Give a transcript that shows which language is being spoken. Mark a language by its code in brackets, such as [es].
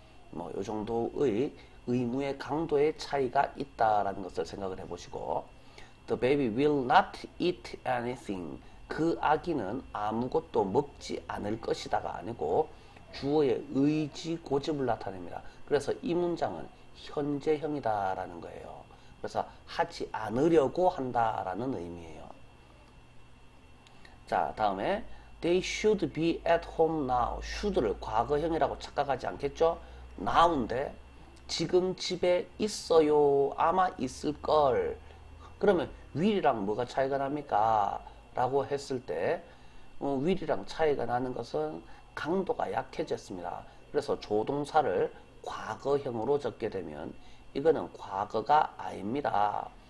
[ko] 뭐 요 정도의 의무의 강도의 차이가 있다라는 것을 생각을 해보시고 [en] The baby will not eat anything. [ko] 그 아기는 아무것도 먹지 않을 것이다가 아니고 주어의 의지 고집을 나타냅니다. 그래서 이 문장은 현재형이다 라는 거예요. 그래서 하지 않으려고 한다라는 의미예요. 자, 다음에 [en] They should be at home now. [ko] should를 과거형이라고 착각하지 않겠죠? now인데 지금 집에 있어요. 아마 있을걸. 그러면 will이랑 뭐가 차이가 납니까? 라고 했을 때 will이랑 차이가 나는 것은 강도가 약해졌습니다. 그래서 조동사를 과거형으로 적게 되면 이거는 과거가 아닙니다.